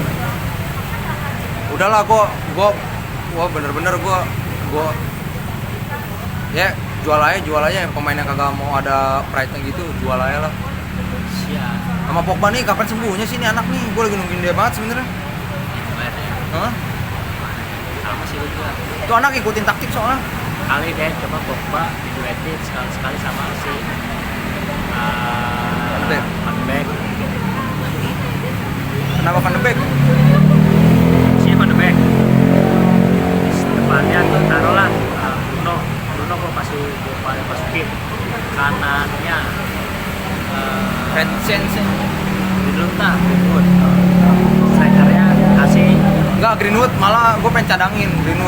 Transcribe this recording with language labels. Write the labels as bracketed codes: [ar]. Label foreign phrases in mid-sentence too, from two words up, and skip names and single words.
[id] Udahlah, gue bener-bener gue ya jual aja yang pemain yang kagak mau ada pride-nya gitu, jual aja lah. Siap. Sama Pogba nih kapan sembuhnya sih nih anak nih? Gue lagi nungguin dia banget sebenarnya. Hah? Sama sih lu juga. Itu anak ikutin taktik soalnya. Kali deh coba Pogba diduetin sekali-sekali sama si Van de Beek. Kenapa Van de Beek? Si Van de Beek. Depannya tuh taruhlah Bruno gua masukin kanannya Red Sense. Greenwood Greenwood. Strikernya kasih Enggak, Greenwood malah gue pengen cadangin Greenwood.